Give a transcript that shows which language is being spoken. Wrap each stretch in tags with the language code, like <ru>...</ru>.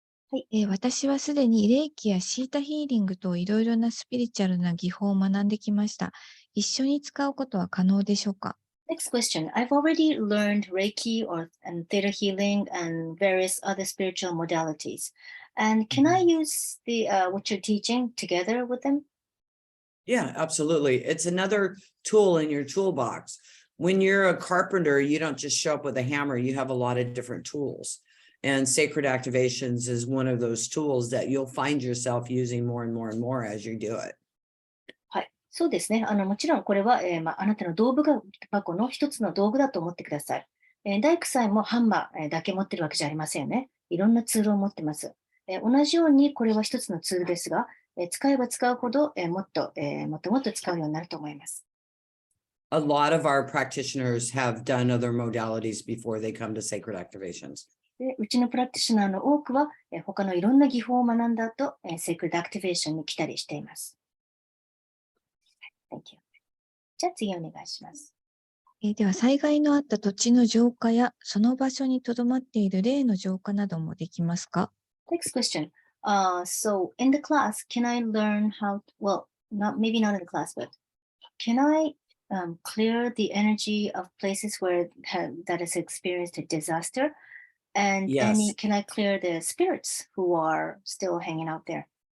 <ja>はい、私はすでに霊気やシータヒーリングといろいろなスピリチュアルな技法を学んできました。一緒に使うことは可能でしょうか？</ja> <en>Next question. I've already learned Reiki and theta healing and various other spiritual modalities. And can I use what you're teaching together with them? Yeah, absolutely. It's another tool in your toolbox. When you're a carpenter, you don't just show up with a hammer, you have a lot of different tools. And sacred activations is one of those tools that you'll find yourself using more and more and more as you do it.</en> <ja>はい、そうですね。もちろんこれは、あなたの道具箱の一つの道具だと思ってください。大工さんもハンマーだけ持ってるわけじゃありませんよね。いろんなツールを持ってます。同じようにこれは一つのツールですが、使えば使うほど、もっと使うようになると思います。</ja> <en>A lot of our practitioners have done other modalities before they come to sacred activations.</en> <ja>でうちのプラクティショナーの多くは、他のいろんな技法を学んだ後、セクレットアクティベーションに来たりしています。</ja> <en>Thank you.</en> <ja>じゃあ次お願いします。では、災害のあった土地の浄化や、その場所にとどまっている霊の浄化などもできますか？</ja> <en>Next question. So in the class, can I learn well, maybe not in the class, but can I clear the energy of places that has experienced a disaster? And Yes. can I clear the spirits who are still hanging out there?</en>